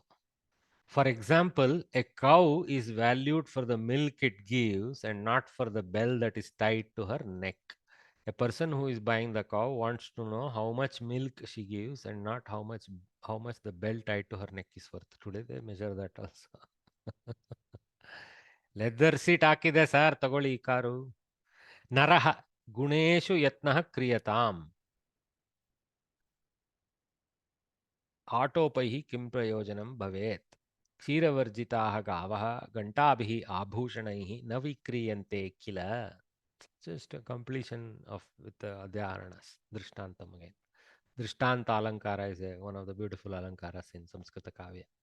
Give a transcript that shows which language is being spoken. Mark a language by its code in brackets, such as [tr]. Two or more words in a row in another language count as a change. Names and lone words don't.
[en] For example, a cow is valued for the milk it gives and not for the bell that is tied to her neck. A person who is buying the cow wants to know how much milk she gives and not how much the bell tied to her neck is worth. Today they measure that also. leather seat [kn] ಹಾಕಿದೆ ಸರ್, ತಗೊಳ್ಳಿ ಈ ಕಾರು. [sa] ನರಹ ಗುಣೇಶು ಯತ್ನಃ ಕ್ರಿಯತಾಂ. ಆಟೋಪೈಃ ಕಿಂ ಪ್ರಯೋಜನಂ ಭವೇತ್. ಕ್ಷೀರವರ್ಜಿತಾಃ ಗಾವಃ ಘಂಟಾಭಿಃ ಆಭೂಷಣೈಃ ನ ವಿಕ್ರಿಯಂತೆ ಕಿಲ. [en] Just a completion of with Adhyaranas. Drishtantam again. [sa] दृष्टान्त अलङ्कार [en] is one of the beautiful Alankaras in [sa] संस्कृत काव्य.